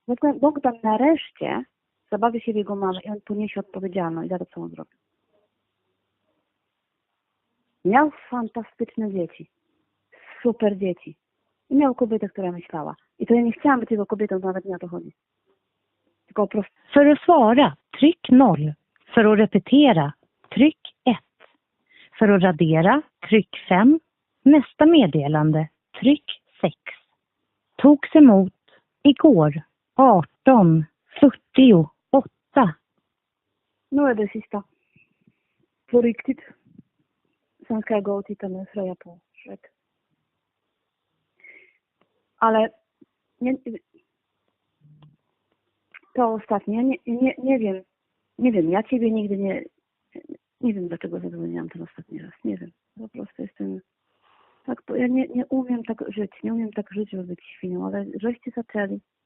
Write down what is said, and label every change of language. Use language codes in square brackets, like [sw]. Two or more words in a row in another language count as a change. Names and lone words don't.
[pl] Bogdan nareszcie zabawi się w jego mamę i on poniesie odpowiedzialność za to, co on zrobił. Miał fantastyczne dzieci. Super dzieci. I miał kobietę, która myślała. I to ja nie chciałam być jego kobietą, nawet nie o to chodzi. Tylko po prostu... [sv] För att svara, tryck 0. För att repetera, tryck 1. För att radera, tryck 5. Nästa meddelande, tryck 6. Togs emot igår 18:48. Nu är det sista. På riktigt. Sen ska jag gå och titta med Freja på Shrek. [pl] Ale to ostatnie, nie wiem. Nie wiem, ja ciebie nigdy nie wiem, dlaczego zadzwoniłam ten ostatni raz. Nie wiem. Po prostu jestem... Tak, bo ja nie umiem tak żyć. Nie umiem tak żyć, żeby być świnią, ale żeście zaczęli.